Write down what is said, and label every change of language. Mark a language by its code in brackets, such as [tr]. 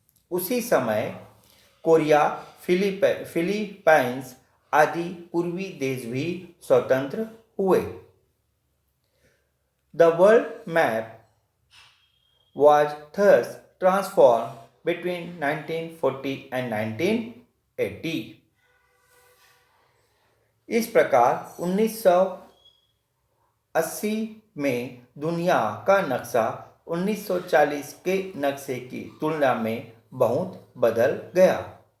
[hi] उसी समय Korea, Philippines आदि पूर्वी देश भी स्वतंत्र हुए। [en] The world map was thus transformed between 1940 and 1980. [hi] इस प्रकार 1980 में दुनिया का नक्शा 1940 के नक्शे की तुलना में बहुत बदल गया।